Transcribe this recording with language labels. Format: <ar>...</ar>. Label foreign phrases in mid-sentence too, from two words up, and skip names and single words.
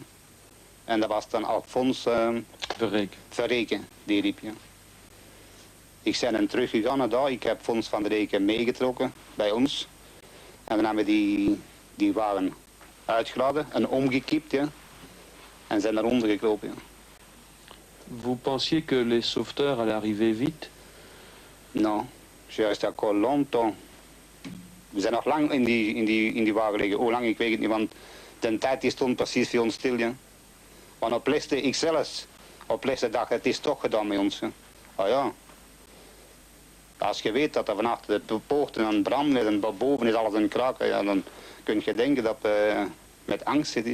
<nl>En dat was dan Alphonse Verreken, die riep. Ja. Ik ben dan teruggegaan naar daar. Ik heb Fons van der Reken meegetrokken bij ons. En dan hebben we die wagen uitgeladen en omgekiept. Ja. En zijn eronder gekropen. Ja.</nl> <fr>Vous pensiez que les sauveteurs allaient arriver vite? Non, je reste encore longtemps.</fr> <nl>We zijn nog lang in die wagen liggen. Hoe lang, ik weet het niet, want de tijd die stond precies voor ons stil. Ja. Want op liste, ik zelfs, op liste dacht, het is toch gedaan met ons. Ja. Oh ja. Als je weet dat er van achter de poorten aan branden en boven is alles een kraak, ja, dan kun je denken dat we met angst zitten.</nl>